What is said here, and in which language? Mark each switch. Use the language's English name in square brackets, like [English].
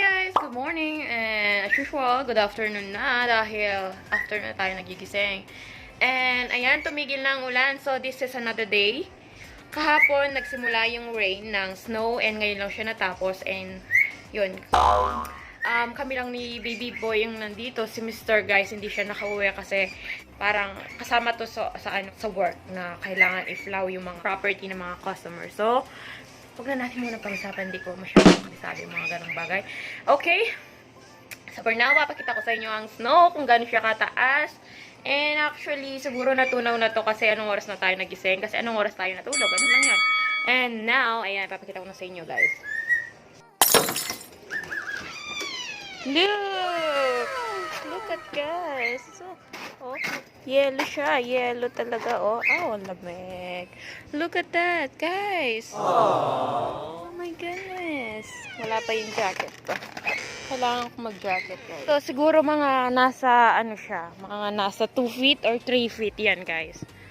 [English] Good morning, and as usual, good afternoon [Filipino] na dahil afternoon tayo nagigising. [English] And [Filipino] ayan, tumigil na ang ulan, [English] so this is another day. [Filipino] Kahapon, nagsimula yung rain ng snow and ngayon lang siya natapos and yun. Kami lang ni baby boy yung nandito. Si Mr. guys, hindi siya nakauwi kasi parang kasama to sa work na kailangan i-flow yung mga property ng mga customers. So, huwag na natin muna pag-usapan. Hindi ko masyadong kabisabi yung mga ganong bagay. Okay? So, for now, papakita ko sa inyo ang snow, kung gano'n siya kataas. And actually, siguro natunaw na to kasi anong oras na tayo nagising. Kasi anong oras tayo natulog. Ano lang yun. And now, ayan, papakita ko na sa inyo, guys. [English] Look! Look at guys. So, oh, [Filipino] yellow siya. Yellow talaga, oh. [English] Oh, lamig. Look at that, guys. Aww. Oh my goodness. [Filipino] Wala pa yung jacket ko. Kailangan ko mag-jacket, guys. So, siguro mga nasa, ano siya, mga nasa 2 feet or 3 feet yan, guys.